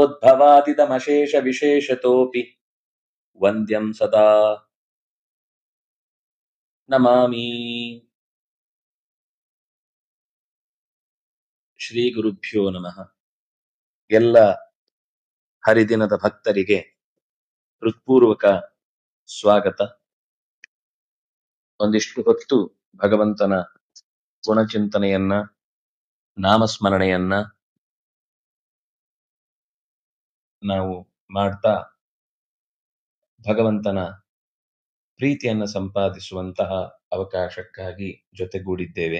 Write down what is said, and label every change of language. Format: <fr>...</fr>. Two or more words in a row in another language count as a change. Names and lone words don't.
<sa>भवादिदमशेष विशेषतोऽपि वन्द्यं सदा नमामि। ಶ್ರೀ ಗುರುಭ್ಯೋ ನಮಃ.</sa> <kn>ಎಲ್ಲ ಹರಿದಿನದ ಭಕ್ತರಿಗೆ ಹೃತ್ಪೂರ್ವಕ ಸ್ವಾಗತ. ಒಂದಿಷ್ಟು ಹೊತ್ತು ಭಗವಂತನ ಗುಣಚಿಂತನೆಯನ್ನ, ನಾಮಸ್ಮರಣೆಯನ್ನ ನಾವು ಮಾಡ್ತಾ ಭಗವಂತನ ಪ್ರೀತಿಯನ್ನ ಸಂಪಾದಿಸುವಂತಹ ಅವಕಾಶಕ್ಕಾಗಿ ಜೊತೆಗೂಡಿದ್ದೇವೆ.</kn>